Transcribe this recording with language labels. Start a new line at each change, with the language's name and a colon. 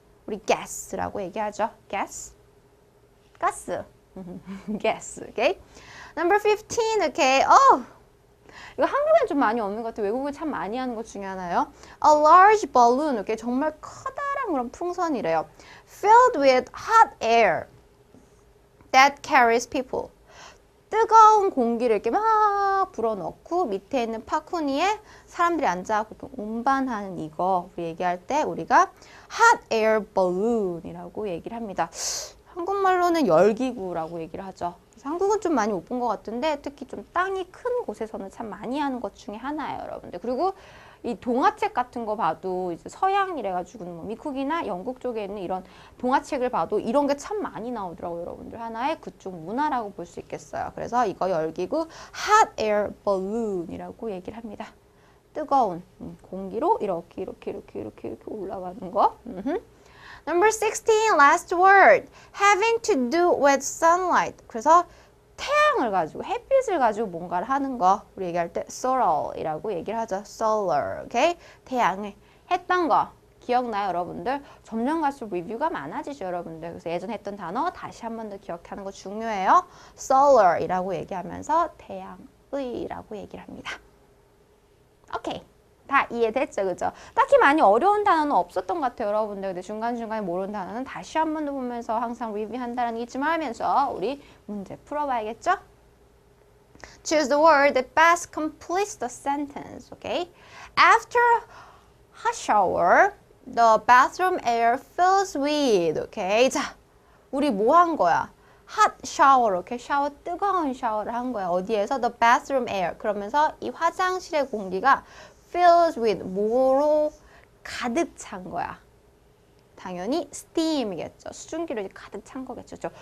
Korean: 우리 gas라고 얘기하죠. 가스.
English: gas, okay. Number 15, okay.
Korean: 이거 한국엔 좀 많이 없는 것 같아요. 외국은 참 많이 하는 것 중에 하나요.
English: A large balloon,
Korean: 이렇게 정말 커다란 그런 풍선이래요.
English: Filled with hot air that carries people.
Korean: 뜨거운 공기를 이렇게 막 불어넣고 밑에 있는 파쿠니에 사람들이 앉아서 운반하는 이거 우리 얘기할 때 우리가 hot air balloon이라고 얘기를 합니다. 한국말로는 열기구라고 얘기를 하죠. 그래서 한국은 좀 많이 못 본 것 같은데 특히 좀 땅이 큰 곳에서는 참 많이 하는 것 중에 하나예요, 여러분들. 그리고 이 동화책 같은 거 봐도 이제 서양이래 가지고는 뭐 미국이나 영국 쪽에 있는 이런 동화책을 봐도 이런 게 참 많이 나오더라고요, 여러분들. 하나의 그쪽 문화라고 볼 수 있겠어요. 그래서 이거 열기구 hot air balloon이라고 얘기를 합니다. 뜨거운 공기로 이렇게 올라가는 거.
English: Number 16, last word. Having to do with sunlight.
Korean: 그래서 태양을 가지고, 햇빛을 가지고 뭔가를 하는 거. 우리 얘기할 때 solar이라고 얘기를 하죠. solar, okay? 태양을 했던 거. 기억나요, 여러분들? 점점 갈수록 리뷰가 많아지죠, 여러분들. 그래서 예전에 했던 단어 다시 한 번 더 기억하는 거 중요해요. solar이라고 얘기하면서 태양의라고 얘기를 합니다. 오케이. 다 이해됐죠, 그죠? 딱히 많이 어려운 단어는 없었던 것 같아요, 여러분들. 근데 중간중간에 모르는 단어는 다시 한 번 더 보면서 항상 리뷰한다는 게 잊지 말면서 우리 문제 풀어봐야겠죠?
English: Choose the word that best completes the sentence, okay? After hot shower, the bathroom air fills with, okay?
Korean: 자, 우리 뭐 한 거야? hot shower, 이렇게 샤워, 뜨거운 샤워를 한 거야. 어디에서?
English: The bathroom air.
Korean: 그러면서 이 화장실의 공기가 fills with, 뭐로 가득 찬 거야? 당연히 steam이겠죠. 수증기로 가득 찬 거겠죠.